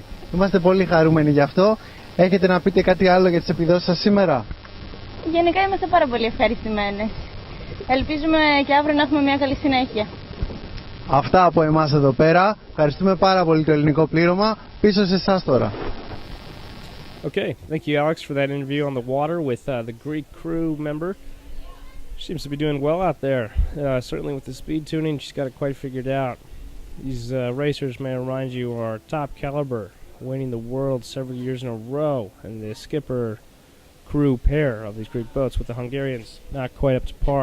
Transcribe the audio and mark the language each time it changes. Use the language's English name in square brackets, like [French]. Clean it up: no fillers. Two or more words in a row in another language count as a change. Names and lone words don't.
[Greek] Είμαστε πολύ χαρούμενοι γι' αυτό. Έχετε να πείτε κάτι άλλο για τις επιδόσεις σας σήμερα? Γενικά είμαστε πάρα πολύ ευχαριστημένες. Ελπίζουμε και αύριο να έχουμε μια καλή συνέχεια. Αυτά από εμάς εδώ πέρα. Ευχαριστούμε πάρα πολύ το ελληνικό πλήρωμα. Πίσω σε εσάς τώρα. [English] Okay, thank you, Alex, for that interview on the water with the Greek crew member. Seems to be doing well out there. Certainly with the speed tuning, she's got it quite figured out. These racers, may I remind you, are top caliber, winning the world several years in a row, and the skipper crew pair of these Greek boats with the Hungarians not quite up to par.